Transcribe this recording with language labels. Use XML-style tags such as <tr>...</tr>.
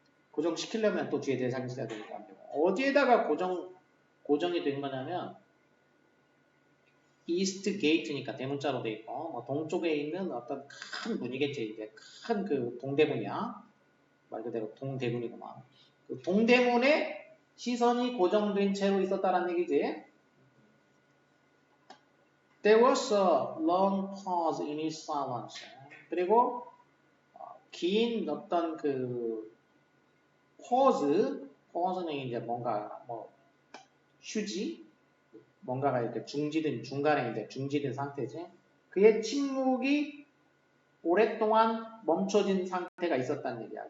<ko>고정시키려면 또 뒤에 대상이 있어야 되니까. 어디에다가 고정이 된 거냐면 이스트 게이트니까 대문자로 돼 있고 뭐 동쪽에 있는 어떤 큰 문이겠지. 이제 큰 그 동대문이야. 말 그대로 동대문이구만. 그 동대문에 시선이 고정된 채로 있었다는 얘기지.</ko> <en>There was a long pause in his silence.</en> <ko>그리고 긴 어떤 그 pause는 이제 뭔가 뭐 휴지, 뭔가가 이렇게 중간에 이제 중지된 상태지. 그의 침묵이 오랫동안 멈춰진 상태가 있었다는 얘기야.</ko>